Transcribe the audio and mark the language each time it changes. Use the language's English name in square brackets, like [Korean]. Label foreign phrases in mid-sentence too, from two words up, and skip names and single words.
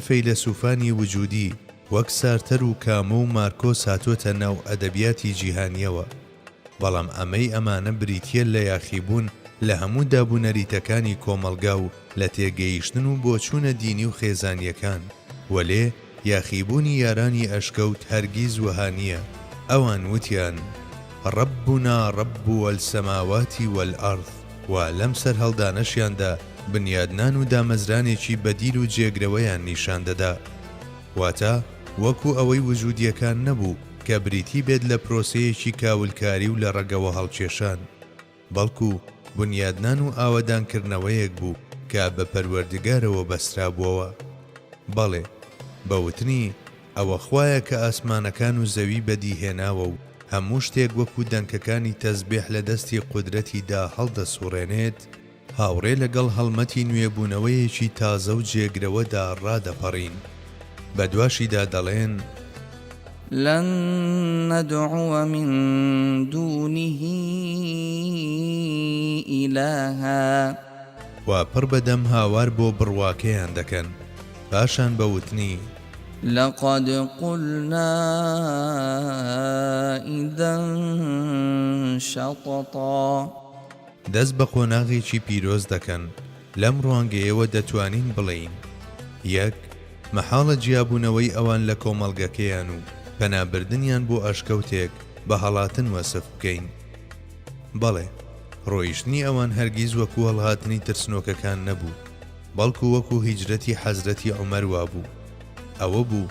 [Central Kurdish] فەیلسوفانی وجودی وەک سارتەر و کامۆ و مارکۆس هاتوۆتە ناو ئەدەبیاتی جیهانیەوە بەڵام ئەمەی ئەمانە بریتیە لە یاخیبوون لە هەموو دابوونەریتەکانی کۆمەلگا و لە تێگەیشتن و بۆچوونە دینی و خێزانیەکان وەلێ یاخیبوونی یارانی ئەشکەوت هەرگیز وەها نییە ئەوان وتیان [Arabic] ربنا رب السماوات والأرض [Central Kurdish] و لەم سەر هەڵدانەشیاندا بنیادنان و دامەزرانێکی بەدیل و جێگرەوەیان نیشان دەدا واتە وەکو ئەوەی وجودیەکان نەبوو کە بریتی بێت لە پرۆسەیەکی کاولکاری و لە ڕەگەوە هەڵکێشان بەڵکو بنیادنان و ئاوەدانکردنەوەیەک بوو کە بە پەروەردگارەوە بەسترابووەوە بەڵێ بەوتنی ئەوە خوایە کە ئاسمانەکان و زەوی بەدیهێناوە و هەموو شتێک وەکو دەنکەکانی تەسبیح لە دەستی قودرەتیدا هەڵدەسوڕێنێت هاوڕێ لەگەڵ هەڵمەتی نوێبوونەوەیەکی تازە و جێگرەوەدا ڕادەپەڕین بە دواشیدا دەڵێن [Arabic] لن ندعو من دونه إلها [Central Kurdish] و پڕ بەدەم هاوار بۆ بڕواکەیان دەکەن پاشان بەوتنی [Arabic] لقد قلنا إذا شططا [Central Kurdish] دەست بە قۆناغێکی پیرۆز دەکەن لەم ڕوانگەیەوە دەتوانین بڵێین یەک مەحاڵە جیابوونەوەی ئەوان لە کۆمەڵگەکەیان و پەنابردنیان بۆ ئەشکەوتێک بە هەڵاتن وەسف بکەین بەڵێ ڕۆیشتنی ئەوان هەرگیز وەکو هەڵهاتنی ترسنۆکەکان نەبوو بەڵکو وەکو هیجرەتی حەزرەتی عومەر وابوو ئەوە بوو